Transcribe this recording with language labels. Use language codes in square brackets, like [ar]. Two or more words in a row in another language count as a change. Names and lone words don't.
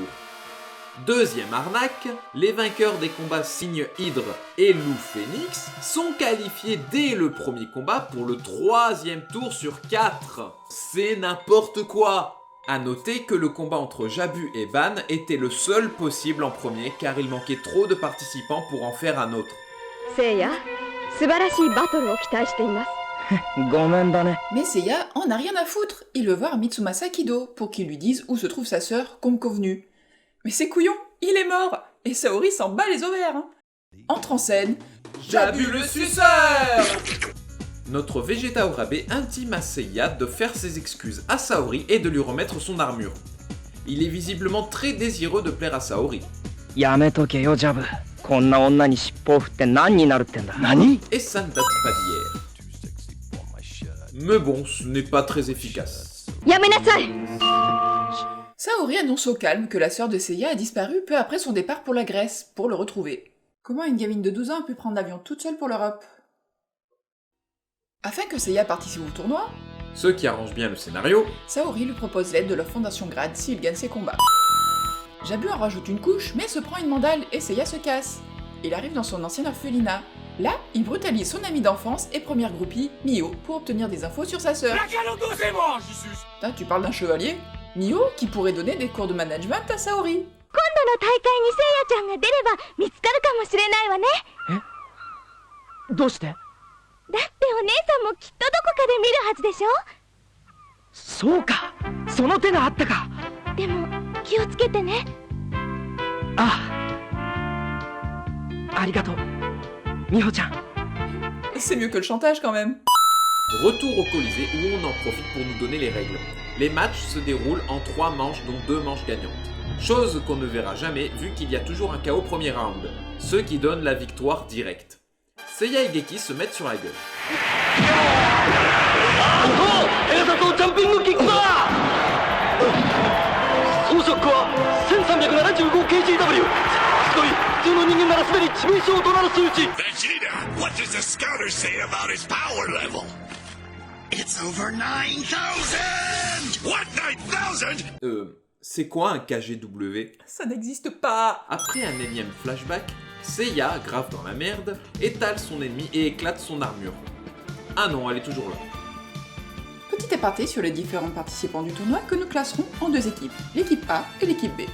[fr] Deuxième arnaque, les vainqueurs des combats Cygne Hydre et Loup Phénix sont qualifiés dès le premier combat pour le troisième tour sur 4. C'est n'importe quoi! A noter que le combat entre Jabu et Ban était le seul possible en premier car il manquait trop de participants pour en faire un autre. [ja] せいや、素晴らしいバトルを期待しています。ごめんだね。 [fr] Mais Seiya en a rien à foutre, il veut voir Mitsumasa Kido pour qu'il lui dise où se trouve sa sœur comme convenu. Mais c'est couillon, il est mort, et Saori s'en bat les ovaires. Hein. Entre en scène, Jabu le suceur! Notre Vegeta Orabe intime à Seiya de faire ses excuses à Saori et de lui remettre son armure. Il est visiblement très désireux de plaire à Saori. [ja] やめとけよジャブ。こんな女に尻尾を振って何になるってんだ。何？ [fr] Et ça ne date pas d'hier. Mais bon, ce n'est pas très efficace. [ja] やめなさい。 [fr] Saori annonce au calme que la sœur de Seiya a disparu peu après son départ pour la Grèce, pour le retrouver. Comment une gamine de 12 ans a pu prendre l'avion toute seule pour l'Europe? Afin que Seiya participe au tournoi, Ce qui arrange bien le scénario, Saori lui propose l'aide de la Fondation Grade s'il gagne ses combats. Jabu en rajoute une couche, mais se prend une mandale et Seiya se casse. Il arrive dans son ancienne orphelinat. Là, il brutalise son ami d'enfance et première groupie, Mio, pour obtenir des infos sur sa sœur. Putain, tu parles d'un chevalier? Mio, qui pourrait donner des cours de management à Saori. [ja] 今度の大会にせいやちゃんが出れば見つかるかもしれないわね。どうして？だってお姉さんもきっとどこかで見るはずでしょ。そうか、その手があったか。でも気をつけてね。ああ、ありがとう、美穂ちゃん。 [fr] C'est mieux que le chantage quand même. retour au Colisée où on en profite pour nous donner les règles. Les matchs se déroulent en 3 manches dont 2 manches gagnantes. Chose qu'on ne verra jamais vu qu'il y a toujours un KO au premier round, ce qui donne la victoire directe. Seiya et Geki se mettent sur la gueule. [ja] エーサとジャンピングキックだ。装飾は 1375kgW。すごい、普通の人間ならすでに致命傷となる数値。 [en] Vegeta, what does the scouter say about his power level? It's over 9,000! What, 9,000? [fr] C'est quoi un KGW? Ça n'existe pas. Après un énième flashback, Seiya, grave dans la merde, étale son ennemi et éclate son armure. Ah non, elle est toujours là. Petit aparté sur les différents participants du tournoi que nous classerons en 2 équipes, l'équipe A et l'équipe B.